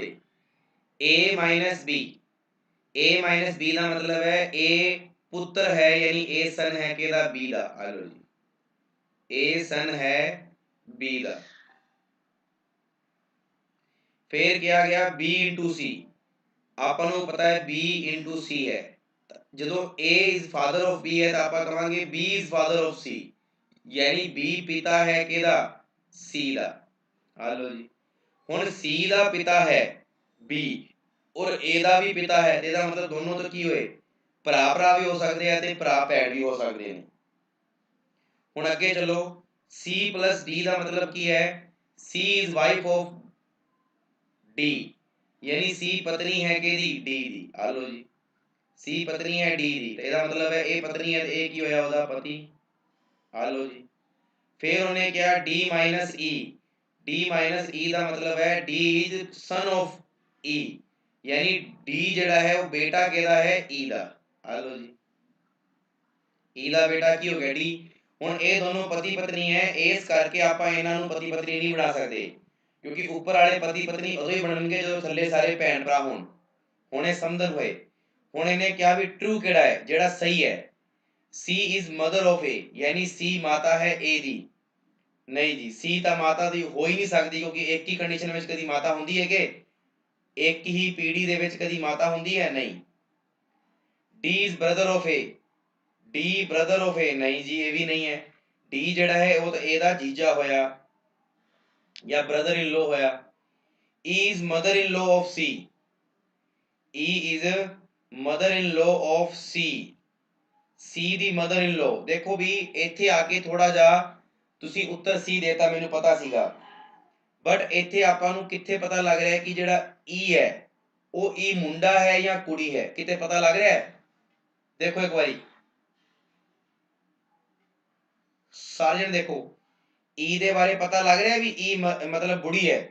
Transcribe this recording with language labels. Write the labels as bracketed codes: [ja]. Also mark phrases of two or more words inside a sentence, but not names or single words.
[pa] a ਮਾਈਨਸ b, a ਮਾਈਨਸ b ਦਾ ਮਤਲਬ ਹੈ a ਪੁੱਤਰ ਹੈ, ਯਾਨੀ a ਸਨ ਹੈ ਕਿਹਦਾ, b ਦਾ। ਆ ਲਓ ਜੀ, a ਸਨ ਹੈ b ਦਾ। ਫੇਰ ਕਿਹਾ ਗਿਆ b into c, ਆਪਾਂ ਨੂੰ ਪਤਾ ਹੈ b into c ਹੈ। ਜਦੋਂ [en] a is father of b [pa] ਹੈ ਤਾਂ ਆਪਾਂ ਕਹਾਂਗੇ [en] b is father of c, [pa] ਯਾਨੀ b ਪਿਤਾ ਹੈ ਕਿਹਦਾ, c ਦਾ। ਆ ਲਓ ਜੀ, ਹੁਣ c ਦਾ ਪਿਤਾ ਹੈ b ਔਰ a ਦਾ ਵੀ ਪਿਤਾ ਹੈ, ਇਹਦਾ ਮਤਲਬ ਦੋਨੋਂ ਤੋਂ ਕੀ ਹੋਏ, ਭਰਾ ਭਰਾ ਵੀ ਹੋ ਸਕਦੇ ਆ ਤੇ ਭਰਾ ਭੈਣ ਵੀ ਹੋ ਸਕਦੇ ਨੇ। ਹੁਣ ਅੱਗੇ ਚਲੋ, c plus d ਦਾ ਮਤਲਬ ਕੀ ਹੈ, [en] c is wife of d, [pa] ਯਾਨੀ c ਪਤਨੀ ਹੈ ਕਿਹਦੀ, d ਦੀ। ਆ ਲਓ ਜੀ, c ਪਤਨੀ ਹੈ d ਦੀ, ਇਹਦਾ ਮਤਲਬ ਹੈ ਇਹ ਪਤਨੀ ਹੈ ਤੇ ਇਹ ਕੀ ਹੋਇਆ, ਉਹਦਾ ਪਤੀ। ਆ ਲਓ ਜੀ, ਫਿਰ ਉਹਨੇ ਕਿਹਾ d minus e, d minus e ਦਾ ਮਤਲਬ ਹੈ [en] d is son of e, [pa] ਯਾਨੀ d ਜਿਹੜਾ ਹੈ ਉਹ ਬੇਟਾ ਕਿਹਦਾ ਹੈ, e ਦਾ। ਆ ਲਓ ਜੀ, e ਦਾ ਬੇਟਾ ਕੀ ਹੋ ਗਿਆ, d। ਹੁਣ ਇਹ ਦੋਨੋਂ ਪਤੀ ਪਤਨੀ ਹੈ, ਇਸ ਕਰਕੇ ਆਪਾਂ ਇਹਨਾਂ ਨੂੰ ਪਤੀ ਪਤਨੀ ਨਹੀਂ ਬਣਾ ਸਕਦੇ, ਕਿਉਂਕਿ ਉੱਪਰ ਵਾਲੇ ਪਤੀ ਪਤਨੀ ਉਦੋਂ ਹੀ ਬਣਨਗੇ ਜਦੋਂ ਥੱਲੇ ਸਾਰੇ ਭੈਣ ਭਰਾ ਹੋਣ। ਹੁਣ ਇਹ ਸਮਝਣ ਹੋਏ। ਹੁਣ ਇਹਨੇ ਕਿਹਾ ਵੀ ਟਰੂ ਕਿਹੜਾ ਹੈ, ਜਿਹੜਾ ਸਹੀ ਹੈ। [en] c is mother of a, [pa] ਯਾਨੀ c ਮਾਤਾ ਹੈ a ਦੀ। ਨਹੀਂ ਜੀ, c ਤਾਂ ਮਾਤਾ ਦੀ ਹੋ ਹੀ ਨਹੀਂ ਸਕਦੀ, ਕਿਉਂਕਿ ਇੱਕ ਹੀ ਕੰਡੀਸ਼ਨ ਵਿੱਚ ਕਦੀ ਮਾਤਾ ਹੁੰਦੀ ਹੈ ਕਿ ਇੱਕ ਹੀ ਪੀੜ੍ਹੀ ਦੇ ਵਿੱਚ ਕਦੀ ਮਾਤਾ ਹੁੰਦੀ ਹੈ, ਨਹੀਂ। [en] d is brother of a, d brother of a, [pa] ਨਹੀਂ ਜੀ ਇਹ ਵੀ ਨਹੀਂ ਹੈ। d ਜਿਹੜਾ ਹੈ ਉਹ ਤਾਂ a ਦਾ ਜੀਜਾ ਹੋਇਆ ਜਾਂ [en] brother in law [pa] ਹੋਇਆ। [en] e is mother in law of c, e is mother in law of c, c ਦੀ mother in law। [pa] ਦੇਖੋ ਵੀ ਇੱਥੇ ਆ ਕੇ ਥੋੜਾ ਜਿਹਾ ਤੁਸੀਂ ਉੱਤਰ c ਦੇਤਾ, ਮੈਨੂੰ ਪਤਾ ਸੀਗਾ, ਬਟ ਇੱਥੇ ਆਪਾਂ ਨੂੰ ਕਿੱਥੇ ਪਤਾ ਲੱਗ ਰਿਹਾ ਹੈ ਕਿ ਜਿਹੜਾ e ਹੈ ਉਹ e ਮੁੰਡਾ ਹੈ ਜਾਂ ਕੁੜੀ ਹੈ, ਕਿਤੇ ਪਤਾ ਲੱਗ ਰਿਹਾ ਹੈ। ਦੇਖੋ ਇੱਕ ਵਾਰੀ ਸਾਰੇ ਜਣ ਦੇਖੋ, e ਦੇ ਬਾਰੇ ਪਤਾ ਲੱਗ ਰਿਹਾ ਵੀ e ਮਤਲਬ ਬੁੜੀ ਹੈ।